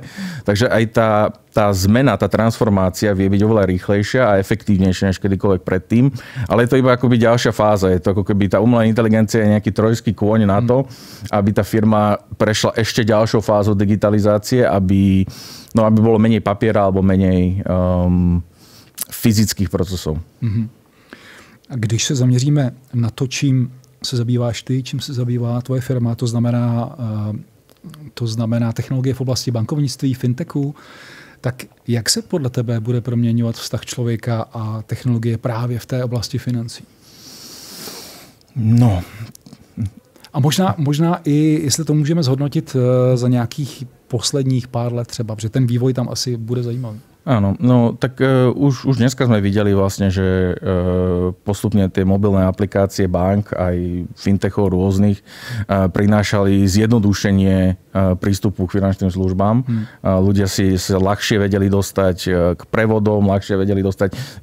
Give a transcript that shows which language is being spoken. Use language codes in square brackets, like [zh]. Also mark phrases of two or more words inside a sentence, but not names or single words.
[sk] Takže aj tá zmena, tá transformácia vie byť oveľa rýchlejšia a efektívnejšia než kedykoľvek predtým. Ale je to iba akoby ďalšia fáza. Je to ako keby tá umelá inteligencia je nejaký trojský kôň na to, aby tá firma prešla ešte ďalšou fázou digitalizácie, aby bolo menej papiera alebo menej fyzických procesov. [cs] A když se zaměříme na to, čím se zabýváš ty, čím se zabývá tvoje firma, to znamená technologie v oblasti bankovnictví, fintechu, tak jak se podle tebe bude proměňovat vztah člověka a technologie právě v té oblasti financí? No. A možná i, jestli to můžeme zhodnotit za nějakých posledních pár let třeba, protože ten vývoj tam asi bude zajímavý. [sk] Áno, no tak už dneska sme videli vlastne, že postupne tie mobilné aplikácie bank aj fintechov rôznych prinášali zjednodušenie prístupu k finančným službám. Ľudia si ľahšie vedeli dostať k prevodom, ľahšie vedeli dostať.